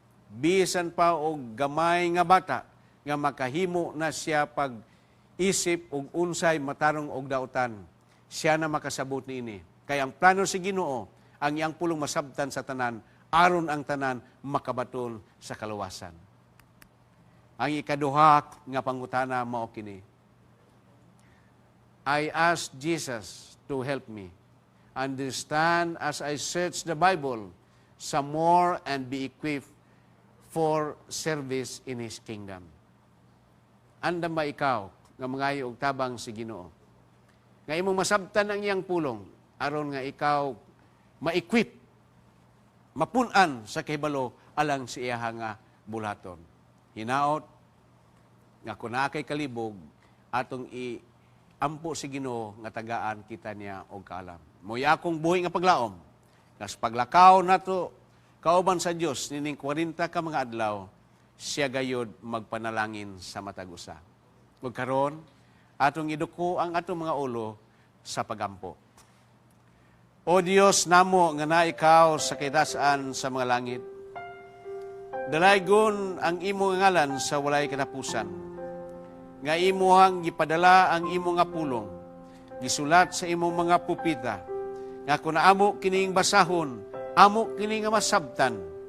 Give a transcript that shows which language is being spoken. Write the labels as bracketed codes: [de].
[ceb] Bisan pa og gamay nga bata nga makahimo na siya pag-isip og unsay matarong og dautan, siya na makasabot niini. Kay ang plano sa Ginoo, ang iyang pulong masabtan sa tanan, aron ang tanan makabaton sa kaluwasan. Ang ikaduha nga pangutana mao kini. [en] I ask Jesus to help me understand as I search the Bible some more and be equipped for service in His kingdom. [ceb] Andam ba ikaw nga mangayo og tabang si Ginoo? Nga imong masabtan ang iyang pulong aron nga ikaw ma-equip, mapun-an sa kahibalo alang sa iya nga bulaton. Hinaot nga kung kay kalibog atong iampo si Ginoo nga tagaan kita niya og kaalam. Moy akong buhi nga paglaom. Kas paglakaw nato kauban sa Dios nining 40 ka mga adlaw, siya gayud magpanalangin sa matag usa. Ug karon atong iduko ang atong mga ulo sa pagampo. O Dios namo nga na ikaw sa kitasan sa mga langit, dalaygon ang imo ngalan sa walay katapusan. Nga imuhang gipadala ang imo nga pulong, gisulat sa imong mga pupita, nga kung amo kining basahon, amo kini nga masabtan.